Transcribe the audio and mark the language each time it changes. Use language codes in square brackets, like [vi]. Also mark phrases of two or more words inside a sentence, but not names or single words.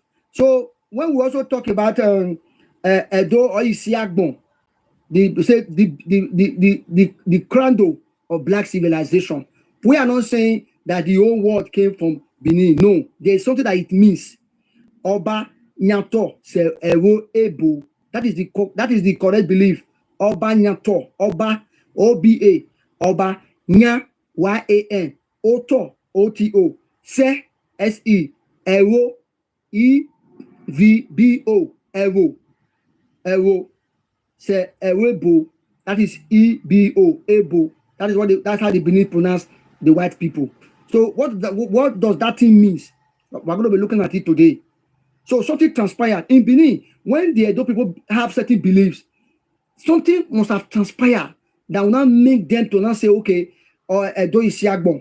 [en] So when we also talk about Edo or Isiagbon, the cradle of black civilization, we are not saying that the whole world came from Benin. No, there is something that it means. [bin] Oba Nyato se Ewo Ebo. [en] That is the correct belief. [bin] Oba Nyato, Oba OBA, Oba Nya YAN, Oto OTO, Se SE, Ewo EVBO, Ewo, Se Ewebo. [en] That is EBO, Ebo. That's how the Benin pronounce the white people. So what does that thing mean? We're going to be looking at it today. So something transpired in Benin when the Edo people have certain beliefs. Something must have transpired that will not make them to not say, okay, or Edo is Siagbon.